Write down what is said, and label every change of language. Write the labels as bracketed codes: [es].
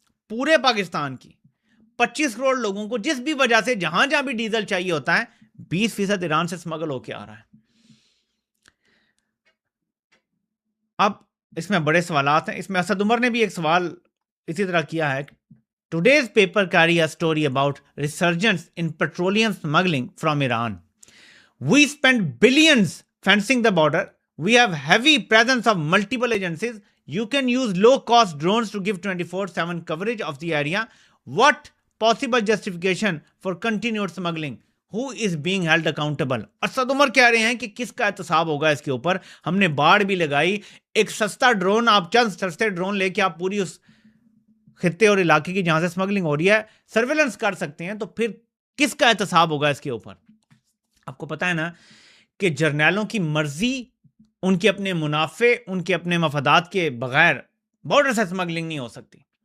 [ur] پورے پاکستان کی 25 کروڑ لوگوں کو جس بھی وجہ سے جہاں جہاں بھی ڈیزل چاہیے ہوتا ہے 20% ایران سے سمگل ہو کے آ رہا ہے. اب اس میں بڑے سوالات ہیں. اس میں اسد عمر نے بھی ایک سوال اسی طرح کیا ہے. [en] Today's paper carry a story about resurgence in petroleum smuggling from Iran. We spend billions fencing the border. We have heavy presence of multiple agencies. You can use low-cost drones to give 24/7 coverage of the area. What possible justification for continued smuggling? Who is being held accountable? [ur] Asad Umar کہہ رہے ہیں کہ کس کا احتساب ہوگا اس کے اوپر. ہم نے باڑ بھی لگائی, ایک سستا ڈرون, آپ چند سستے ڈرون لے کے آپ پوری اس خطے اور علاقے کی جہاں سے سمگلنگ ہو رہی ہے سرویلنس کر سکتے ہیں, تو پھر کس کا احتساب ہوگا اس کے اوپر. آپ کو پتا ہے نا کہ جرنیلوں کی مرضی, ان کے اپنے منافع, ان کے اپنے مفادات کے بغیر بارڈر سے سمگلنگ نہیں ہو سکتی.